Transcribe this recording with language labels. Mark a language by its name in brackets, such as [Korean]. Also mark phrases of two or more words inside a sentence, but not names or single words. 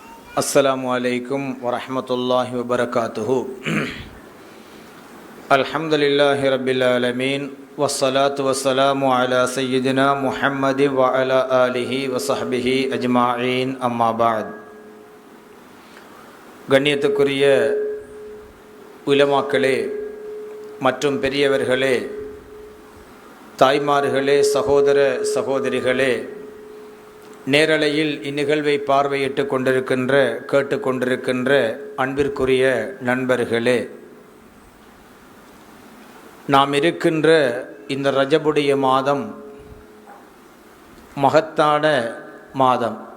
[Arabic] السلام عليكم ورحمة الله وبركاته. الحمد لله رب العالمين والصلاة والسلام على سيدنا محمد وعلى آله وصحبه أجمعين أما بعد. [Tamil] கண்ணியத்துக்குரிய உலமாக்களே மற்றும் பெரியவர்களே, தாய்மார்களே, சகோதர சகோதரிகளே, நேரலையில் இந்நிகழ்வை பார்வையிட்டு கொண்டிருக்கின்ற கேட்டுக்கொண்டிருக்கின்ற அன்பிற்குரிய நண்பர்களே, நாம் இருக்கின்ற இந்த ரஜபுடைய மாதம் மகத்தான மாதம்.